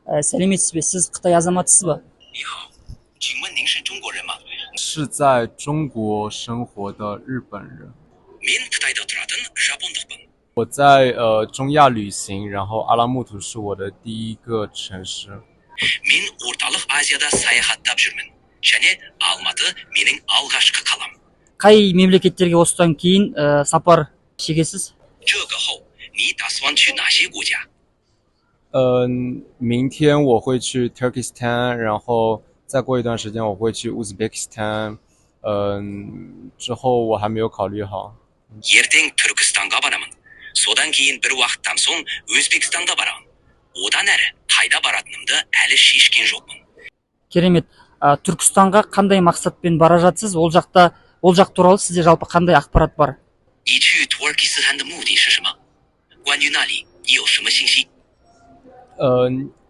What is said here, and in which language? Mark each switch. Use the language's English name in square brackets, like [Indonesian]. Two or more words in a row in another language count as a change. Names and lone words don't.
[Kazakh] Сәлеметсіз бе? Сіз Қытай азаматысыз ба? [Chinese] 你好，请问您是中国人吗？是在中国生活的日本人。 [Kazakh] мен Қытайда тұратын жапондықпын. [Chinese] 我在中亚旅行，然后阿拉木图是我的第一个城市。 [Kazakh] мен орталық Азияда саяхаттап жүрмін. және Алматы менің алғашқы қалам. Қай мемлекеттерге осыдан кейін сапар шегесіз? [Chinese] 这个后你打算去哪些国家？明天我会去 Turkestan， 然后再过一段时间我会去 Uzbekistan， 之后我还没有考虑好。 [Kazakh] ертең Түркістанға барамын. содан кейін бір уақыттан соң Өзбекстанға барамын. одан әрі қайда баратынымды әлі шешкен жоқпын. Керемет. Түркістанға қандай мақсатпен бара жатсыз? Ол жақ туралы сізде жалпы қандай ақпарат бар? [Chinese] 你去土耳其斯坦的目的是什么？关于那里你有什么信息？